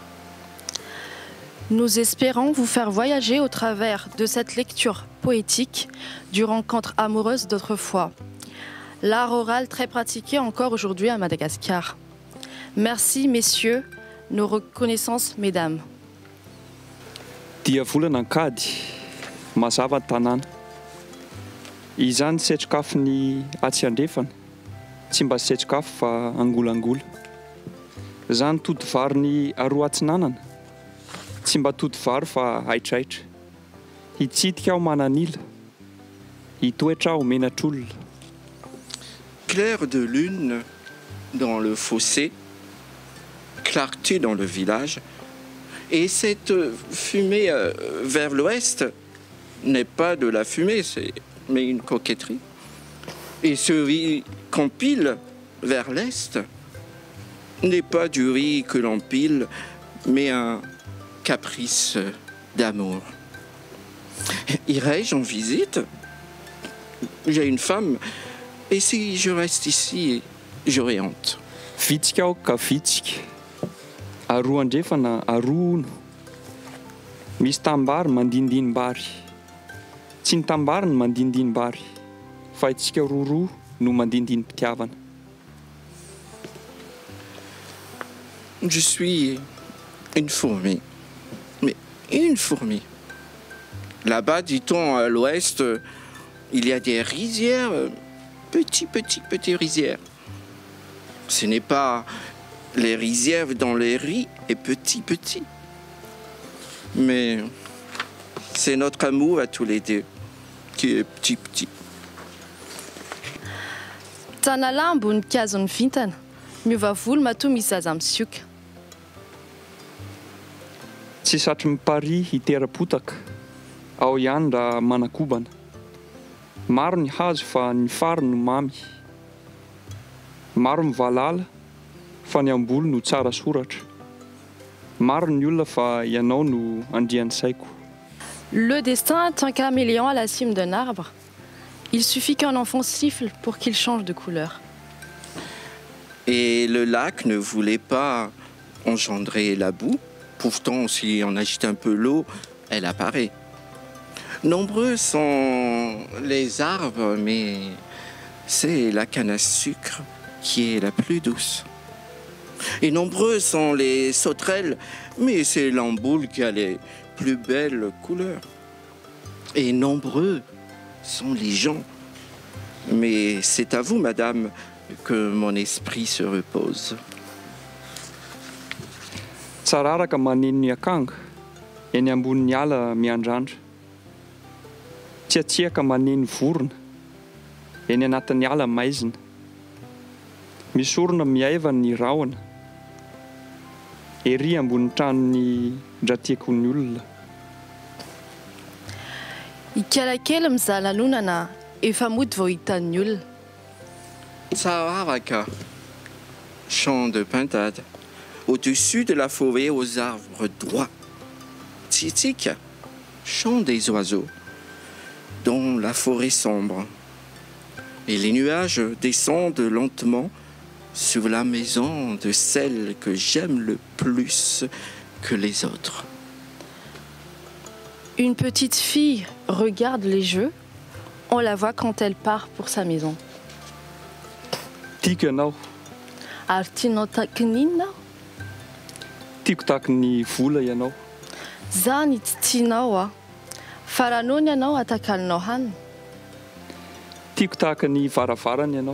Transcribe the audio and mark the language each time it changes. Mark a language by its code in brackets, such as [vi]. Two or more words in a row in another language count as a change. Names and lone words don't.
[fr] Nous espérons vous faire voyager au travers de cette lecture poétique du rencontre amoureuse d'autrefois. L'art oral très pratiqué encore aujourd'hui à Madagascar. Merci messieurs, nos reconnaissances mesdames. [mg] Dia volana ankady, mazava ny tanàna. Izany setsikafony atsy andrefana, tsy mba setsikafo fa angolangola. Izany toto vary ny aroa atsinanana, tsy mba toto vary fa aitraitra. Hitsitika aho mananila, hitoetra aho menatr'olona. [fr] Clair de lune dans le fossé, clarté dans le village, et cette fumée vers l'ouest n'est pas de la fumée, mais une coquetterie. Et ce riz qu'on pile vers l'est n'est pas du riz que l'on pile, mais un caprice d'amour. Irai-je en visite? J'ai une femme, et si je reste ici, j'aurai honte. [mg] Vitsika aho ka vitsika, aroa andrefana arono. Misy tambary mandindinimbary, tsy ny tambary ny mandindinimbary, fa itsika roa no mandindini-pitiavana. [fr] Je suis une fourmi, mais une fourmi. Là-bas, dit-on, à l'ouest, il y a des rizières, petits rizières. Ce n'est pas les rizières dans les riz et petits. Mais C'est notre amour à tous les deux qui est petit. [mg] Tanalahy ambony kazony vintana, miova volo matoa misy zaza misioka. Tsy satry mipary hitera-potaka, ao ihany raha manakobana. Maro ny hazo fa ny fary no mamy. Maro mivalala fa ny ambolo no tsara soratra. Maro ny olona fa ianao no andrian'ny saiko. [fr] Le destin est un caméléon à la cime d'un arbre. Il suffit qu'un enfant siffle pour qu'il change de couleur. Et le lac ne voulait pas engendrer la boue. Pourtant, si on agite un peu l'eau, elle apparaît. Nombreux sont les arbres, mais c'est la canne à sucre qui est la plus douce. Et nombreux sont les sauterelles, mais c'est l'amboule qui a les plus belles couleurs. Et nombreux sont les gens. Mais c'est à vous, madame, que mon esprit se repose. [mg] Tsararaka maneno ny akanga, eny ambonin'ny ala miandrandra. Tsiatsiaka maneno vorona, eny anatin'ny ala maizina. Misy orona miaiva ny rahona, ery ambony tranony dratiako ny olona. Ikalakely mizaha lanonana efa mody vao hitan'ny olona. Tsararaka, [fr] champ de pintade, au-dessus de la forêt aux arbres droits. Tsitik, chant des oiseaux, dans la forêt sombre. Et les nuages descendent lentement sur la maison de celle que j'aime le plus que les autres. Une petite fille regarde les jeux. On la voit quand elle part pour sa maison. [mg] Tiako ianao, Ary tianao tahaka n'inona? tiako tahaka ny vola ianao. Zany tsy tianao a. Faranony ianao atakalinao hanina. Tiako tahaka ny varavarana ianao.